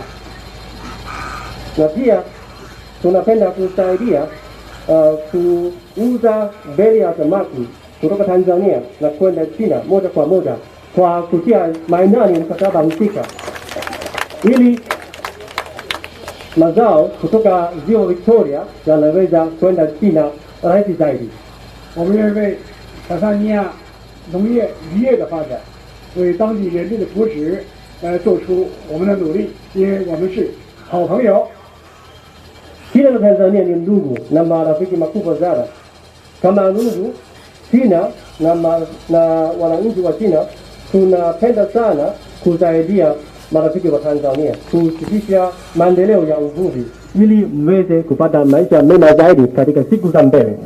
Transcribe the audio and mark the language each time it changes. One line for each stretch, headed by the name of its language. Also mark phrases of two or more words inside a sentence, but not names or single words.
Swahili: na pia tunapenda kusaidia kuuza beli ya samaki kutoka Tanzania na kwenda China moja kwa moja kwa kutia maanani mkataba husika, ili mazao kutoka ziwa Victoria yanaweza kwenda China rahisi zaidi.
Chinese: 我们愿意为坦桑尼亚农业渔业的发展，为当地人民的福祉来做出我们的努力，因为我们是好朋友。
Swahili: China na Tanzania ni ndugu na marafiki makubwa sana. Kama ndugu, China na wananchi wa China tunapenda sana kusaidia marafiki wa Tanzania kuhakikisha maendeleo ya uvuvi ili mweze kupata maisha mema zaidi katika siku za mbele.